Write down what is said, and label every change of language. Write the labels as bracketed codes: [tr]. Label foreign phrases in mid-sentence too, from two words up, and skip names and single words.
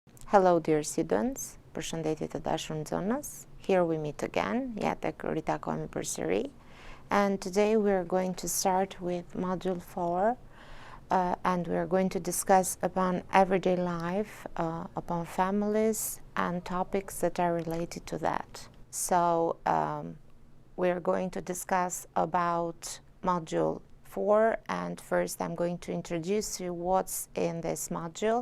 [en] Hello dear students, [sq] përshëndetje të dashur nxënës. [en] Here we meet again, [sq] ja tek ritakohemi përsëri. [en] And today we are going to start with module 4 and we are going to discuss upon everyday life, upon families and topics that are related to that. So we are going to discuss about module 4, and first I'm going to introduce you what's in this module.